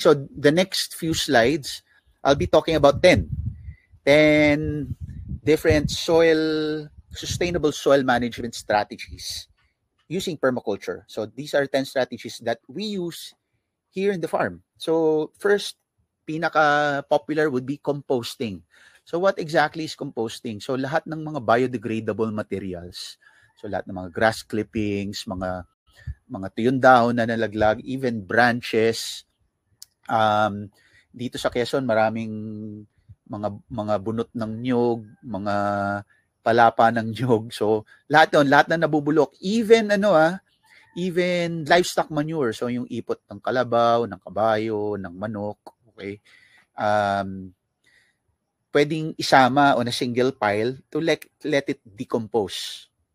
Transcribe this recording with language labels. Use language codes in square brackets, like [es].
[en] So, the next few slides, I'll be talking about 10 different sustainable soil management strategies using permaculture. So, these are 10 strategies that we use here in the farm. So, first, pinaka-popular would be composting. So, what exactly is composting? [tl] So, lahat ng mga [en] biodegradable materials. [tl] So, lahat ng mga [en] grass clippings, [tl] mga tuyong dahon na nalaglag, [en] even branches. [tl] Dito sa Quezon, maraming mga bunot ng niyog, mga palapa ng niyog. So, lahat na nabubulok. [en] Even, even livestock manure. [tl] So, yung ipot ng kalabaw, ng kabayo, ng manok. Okay. Pwedeng isama [en] on a single pile to let it decompose.